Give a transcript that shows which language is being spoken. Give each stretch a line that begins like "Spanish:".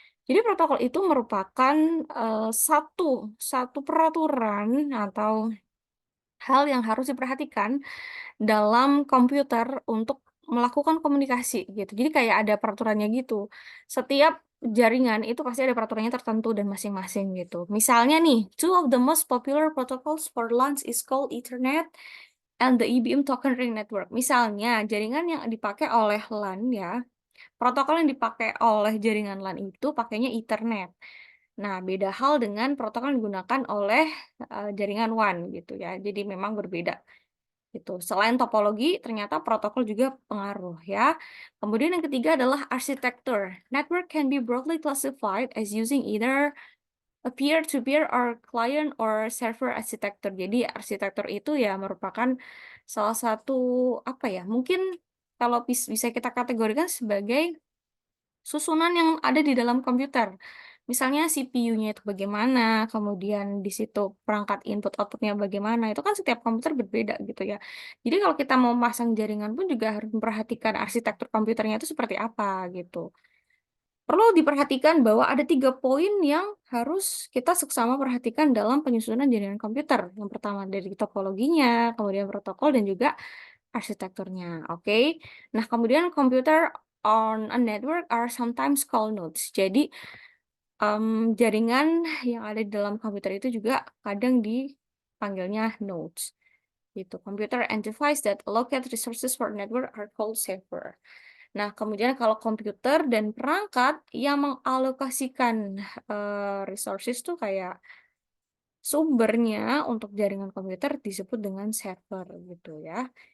Indonesian: Jadi protokol itu merupakan satu peraturan atau hal yang harus diperhatikan dalam komputer untuk melakukan komunikasi gitu. Jadi kayak ada peraturannya gitu. Setiap jaringan itu pasti ada peraturannya tertentu dan masing-masing gitu. Misalnya nih,
English: two of the most popular protocols for LAN is called Ethernet and the IBM Token Ring Network.
Indonesian: Misalnya, jaringan yang dipakai oleh LAN ya, protokol yang dipakai oleh jaringan LAN itu pakainya Ethernet. Nah, beda hal dengan protokol yang digunakan oleh jaringan WAN gitu ya. Jadi memang berbeda gitu. Selain topologi, ternyata protokol juga pengaruh ya. Kemudian yang ketiga adalah arsitektur.
English: Network can be broadly classified as using either a peer-to-peer or client or server architecture.
Indonesian: Jadi arsitektur itu ya merupakan salah satu apa ya? Mungkin kalau bisa kita kategorikan sebagai susunan yang ada di dalam komputer. Misalnya CPU-nya itu bagaimana, kemudian di situ perangkat input outputnya bagaimana, itu kan setiap komputer berbeda gitu ya. Jadi kalau kita mau pasang jaringan pun juga harus memperhatikan arsitektur komputernya itu seperti apa gitu. Perlu diperhatikan bahwa ada 3 poin yang harus kita seksama perhatikan dalam penyusunan jaringan komputer. Yang pertama dari topologinya, kemudian protokol, dan juga arsitekturnya. Oke. Nah, kemudian
English: computer on a network are sometimes called nodes.
Indonesian: Jadi, jaringan yang ada di dalam komputer itu juga kadang dipanggilnya nodes. Gitu.
English: Computer entities that allocate resources for network are called server.
Indonesian: Nah, kemudian kalau komputer dan perangkat yang mengalokasikan resources tuh kayak sumbernya untuk jaringan komputer disebut dengan server gitu ya.